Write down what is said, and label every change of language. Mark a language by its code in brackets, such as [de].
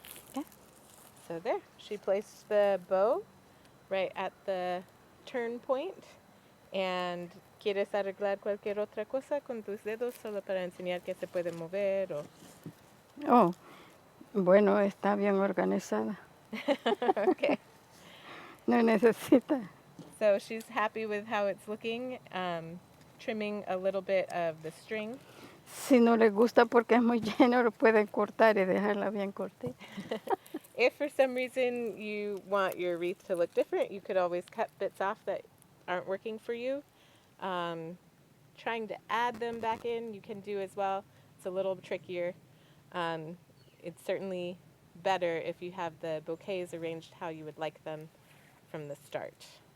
[en] Okay. So there, she placed the bow right at the turn point. [es] And quieres arreglar cualquier otra cosa con tus dedos solo para enseñar que se puede mover o... Oh, bueno, está bien organizada. [en] Okay. [es] No necesita. [en] So she's happy with how it's looking, trimming a little bit of the string. [es] Si no le gusta porque es muy lleno, lo pueden cortar y dejarla bien cortita. [en] If for some reason you want your wreath to look different, you could always cut bits off that aren't working for you. Trying to add them back in, you can do as well. It's a little trickier. It's certainly better if you have the bouquets arranged how you would like them from the start.